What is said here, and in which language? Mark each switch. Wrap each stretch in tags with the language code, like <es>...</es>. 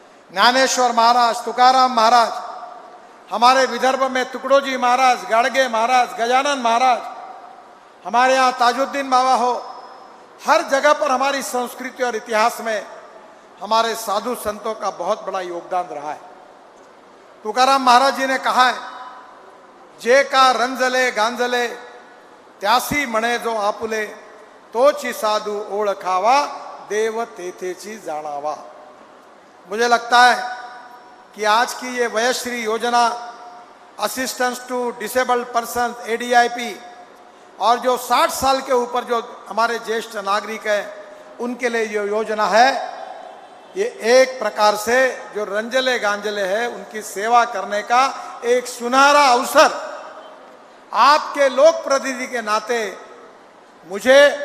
<hi>ज्ञानेश्वर महाराज, तुकाराम महाराज, हमारे विदर्भ में तुकडोजी महाराज, गाडगे महाराज, गजानन महाराज, हमारे यहाँ ताजुद्दीन बाबा हो, हर जगह पर हमारी संस्कृति और इतिहास में हमारे साधु संतों का बहुत बड़ा योगदान रहा है। तुकाराम महाराज जी ने कहा है,</hi> <mr>जे का रंजले गांजले त्यासी म्हणे जो आपुले, तोची साधू ओळखावा देव तेथेची जाणावा।</mr> <hi>मुझे लगता है कि आज की ये वयश्री योजना,</hi> <en>assistance to disabled person</en> <hi>ADIP, और जो 60 साल के ऊपर जो हमारे ज्येष्ठ नागरिक हैं उनके लिए ये योजना है, ये एक प्रकार से जो रंजले गांजले है उनकी सेवा करने का एक सुनहरा अवसर। आपके लोक प्रतिनिधि के नाते मुझे</hi>